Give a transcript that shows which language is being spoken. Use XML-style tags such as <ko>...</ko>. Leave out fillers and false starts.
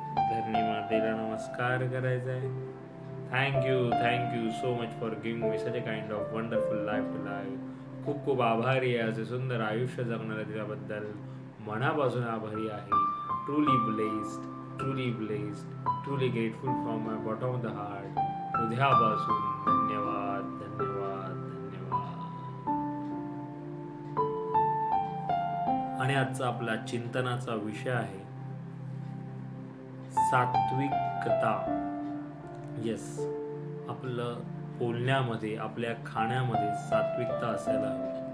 <mr>धरणी मातेला नमस्कार करायचा आहे.</mr> <en>Thank you so much for giving me such a kind of wonderful life to live.</en> <mr>खूप खूप आभारी आहे असे सुंदर आयुष्य जगणाऱ्या दिल्याबद्दल. मनापासून आभारी आहे.</mr> <en>Truly blessed, truly blessed, truly grateful from my bottom of the heart.</en> <mr>हृदयापासून धन्यवाद, धन्यवाद, धन्यवाद. आणि आजचा आपला चिंतनाचा विषय आहे सात्विकता. येस, आपलं बोलण्यामध्ये, आपल्या खाण्यामध्ये सात्विकता असायला हवी.</mr>